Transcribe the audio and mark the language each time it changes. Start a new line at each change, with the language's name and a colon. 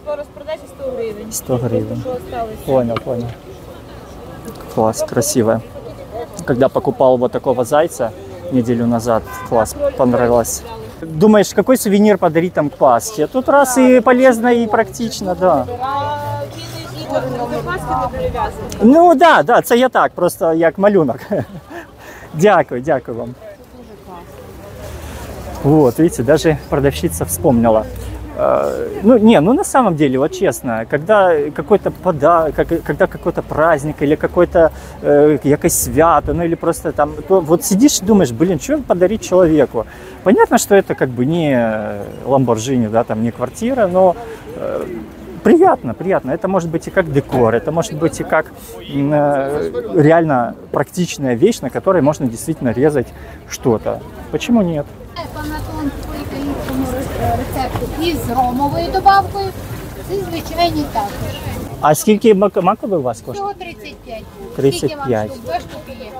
Ukrainian: По розпродажі 100 гривень.
Russian: 100 гривен.
Ukrainian: Що осталось?
Russian: Понял. Класс, красивая. Когда покупал вот такого зайца неделю назад, класс, понравилось. Думаешь, какой сувенир подарить там к Пасхе? Тут раз и полезно, и практично, да.
Ukrainian: А він і до Пасхи не прив'язаний. Ну да, це я так, просто як малюнок. Дякую вам.
Russian: Вот, видите, даже продавщица вспомнила. Ну на самом деле, вот честно, когда какой-то подарок, когда какой-то праздник или какой-то
Ukrainian: якось свято,
Russian: ну или просто там, то вот сидишь и думаешь, блин, что подарить человеку? Понятно, что это как бы не Lamborghini, да, там не квартира, но приятно. Это может быть и как декор, это может быть и как реально практичная вещь, на которой можно действительно резать что-то. Почему нет?
Ukrainian: Панатон по італійському рецепту із ромовою добавкою, це звичайні також. А скільки маковий у вас коштує? Всього 35. 35. Скільки вам штук? 2 штуки є.